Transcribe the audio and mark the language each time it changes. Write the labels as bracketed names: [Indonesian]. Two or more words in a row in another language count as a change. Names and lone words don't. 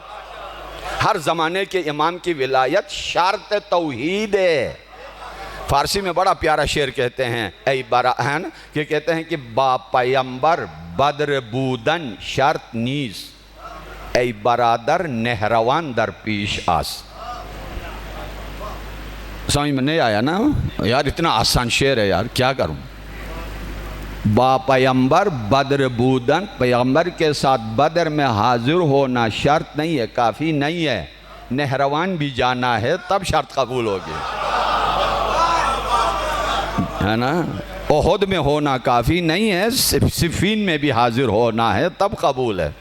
[Urdu] ہر زمانے کے امام کی ولایت شرط توحید ہے. فارسی میں بڑا پیارا شعر کہتے ہیں، ای براہن، کہ کہتے ہیں کہ [Persian] با پیمبر بدر بودن شرط نیز، ای برادر نہروان در پیش آس. [Urdu] سمجھ میں نہیں آیا نا یار؟ اتنا آسان شعر ہے یار، کیا کروں. [Persian] با پیمبر بدر بودن، [Urdu] پیغمبر کے ساتھ بدر میں حاضر ہونا شرط نہیں ہے، کافی نہیں ہے. نہروان بھی جانا ہے تب شرط قبول ہوگی، ہے نا. احد میں ہونا کافی نہیں ہے، صفین میں بھی حاضر ہونا ہے تب قبول ہے.